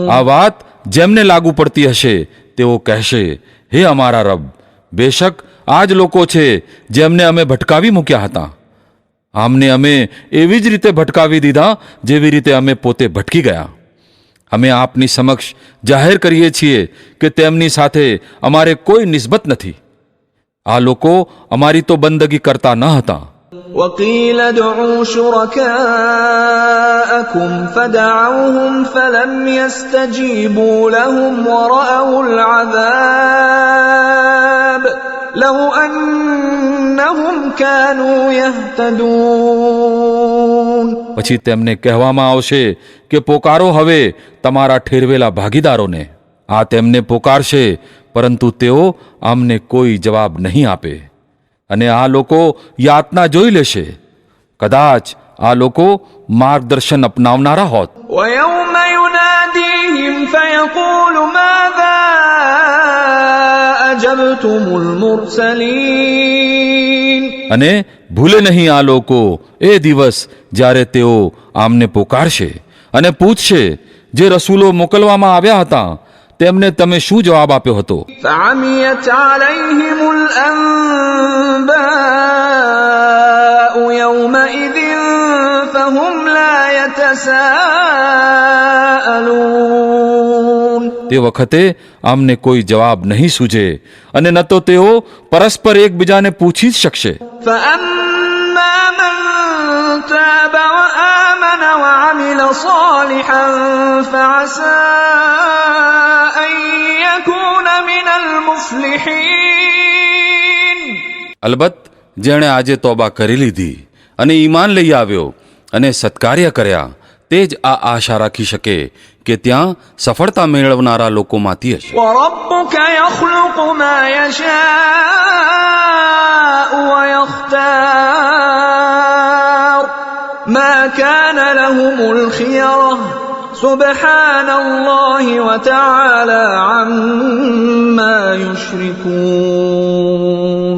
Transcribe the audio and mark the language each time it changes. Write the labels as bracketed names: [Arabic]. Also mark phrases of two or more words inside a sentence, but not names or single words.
[Gujarati] આ વાત જેમને લાગુ પડતી હશે તેઓ કહેશે, હે અમારા રબ, બેશક આ જ લોકો છે જેમને અમે ભટકાવી મૂક્યા હતા. આમને અમે એવી જ રીતે ભટકાવી દીધા જેવી રીતે અમે પોતે ભટકી ગયા. અમે આપની સમક્ષ જાહેર કરીએ છીએ કે તેમની સાથે અમારે કોઈ નિસ્બત નથી. આ લોકો અમારી તો બંદગી કરતા ન હતા. [Arabic] وقيل ادعوا شركاءكم فدعوهم فلم يستجيبوا لهم ورأوا العذاب لو أنهم كانوا يهتدون. [Gujarati] પછી તેમને કહેવામાં આવશે કે પોકારો હવે તમારા ઠેરવેલા ભાગીદારોને. આ તેમને પોકારશે, પરંતુ તેઓ આમને કોઈ જવાબ નહીં આપે. અને આ લોકો યાતના જોઈ લેશે. કદાચ આ લોકો માર્ગદર્શન અપનાવનારા હોત. [Arabic] ويوم يناديهم فيقول ماذا أجبتم المرسلين. [Gujarati] અને ભૂલે નહીં આ લોકો એ દિવસ જ્યારે તેઓ આમને પોકારશે અને પૂછશે, જે રસૂલો મોકલવામાં આવ્યા હતા તેમને તમે શું જવાબ આપ્યો હતો? [Arabic] فعميت عليهم الأنباء يومئذ فهم لا يتساءلون. [Gujarati] તે વખતે આમને કોઈ જવાબ નહીં સૂજે અને ન તો તેઓ પરસ્પર એકબીજાને પૂછી જ શકશે. [Arabic] فأما من تاب وآمن وعمل صالحا فعسى أن يكون من المفلحين. [Gujarati] અલબત્ત જેણે આજે તોબા કરી લીધી અને ઈમાન લઈ આવ્યો અને સત્કાર્ય કર્યા, તે જ આ આશા રાખી શકે કે ત્યાં સફળતા મેળવનારા લોકોમાંથી હશે. [Arabic] وربك يخلق ما يشاء ويختار ما كان لهم الخيرة سبحان الله وتعالى عما يشركون.